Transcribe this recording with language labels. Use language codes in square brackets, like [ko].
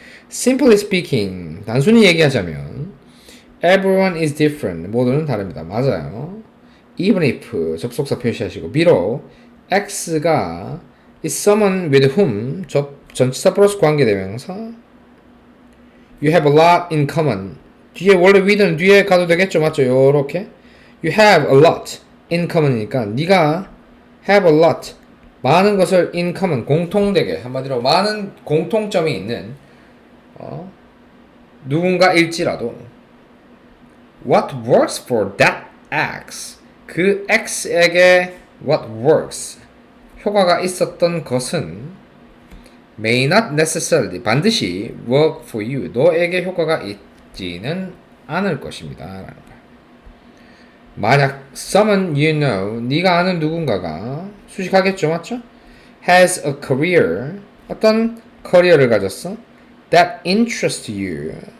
[en] Simply speaking, [ko] 단순히 얘기하자면 [en] Everyone is different. [ko] 모두는 다릅니다. 맞아요. [en] Even if 접속사 표시하시고 비록 X가 is someone with whom [ko] 전치사 플러스 관계대명사 [en] You have a lot in common. [ko] 뒤에 원래 with는 뒤에 가도 되겠죠. 맞죠? 요렇게 [en] You have a lot in common [ko] 이니까 네가 have a lot 많은 것을 in common 공통되게 한마디로 많은 공통점이 있는 누군가일지라도 [en] What works for that X? [ko] 그 X에게 what works? 효과가 있었던 것은 [en] may not necessarily [ko] 반드시 work for you. 너에게 효과가 있지는 않을 것입니다. 라는 거야. 만약 someone you know, 네가 아는 누군가가 수식하겠죠, 맞죠? [en] has a career, [ko] 어떤 커리어를 가졌어? [en] that interests you.